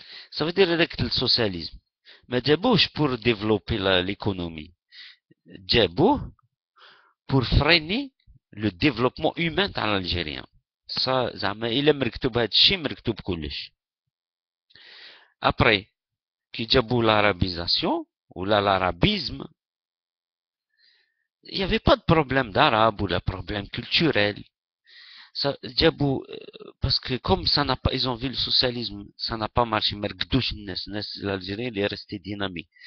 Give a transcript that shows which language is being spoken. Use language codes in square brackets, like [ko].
[fr] Ça veut dire avec le socialisme. ما جابوش pour développer l'économie. جابوه pour freiner le développement humain تاع l'Algérien. [ar] Ça, زعما إلا مركتوب هاد الشيء مركتوب كلش. [fr] Après, qui جابوا l'arabisation ou l'arabisme, il n'y avait pas de problème d'arabe ou de problème culturel. Ça, parce que comme ça n'a pas, ils ont vu le socialisme, ça n'a pas marché, l'Algérien il est resté dynamique.